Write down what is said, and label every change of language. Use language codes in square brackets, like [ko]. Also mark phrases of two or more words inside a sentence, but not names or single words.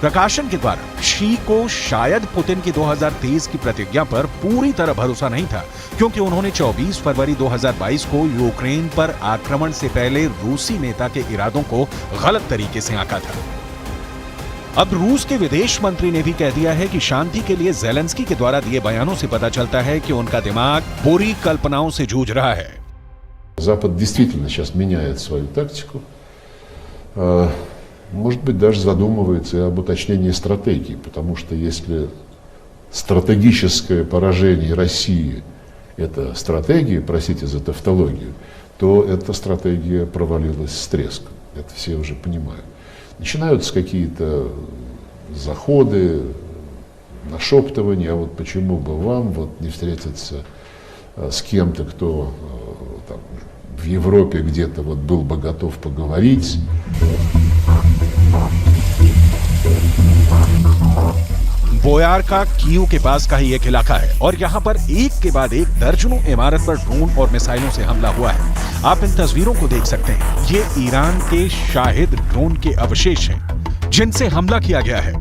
[hi] प्रकाशन के द्वारा शी को शायद पुतिन की 2023 की प्रतिज्ञा पर पूरी तरह भरोसा नहीं था, क्योंकि उन्होंने 24 फरवरी 2022 को यूक्रेन पर आक्रमण से पहले रूसी नेता के इरादों को गलत तरीके से आंका था। अब रूस के विदेश मंत्री ने भी कह दिया है कि शांति के लिए ज़ेलेंस्की के द्वारा दिए बयानों से पता चलता है कि उनका दिमाग बुरी कल्पनाओं से जूझ रहा है। [ru] Запад действительно сейчас меняет свою тактику. Может быть, даже задумывается и об уточнении стратегии, потому что если стратегическое поражение России – это стратегия, простите за тавтологию, то эта стратегия провалилась с треском. Это все уже понимают. Начинаются какие-то заходы, нашептывания, а вот почему бы вам вот не встретиться с кем-то, кто там, в Европе где-то вот был бы готов поговорить. [hi] बोयार का कीव के पास का ही एक इलाका है और यहाँ पर एक के बाद एक दर्जनों इमारत पर ड्रोन और मिसाइलों से हमला हुआ है। आप इन तस्वीरों को देख सकते हैं। ये ईरान के शाहिद ड्रोन के अवशेष हैं जिनसे हमला किया गया है।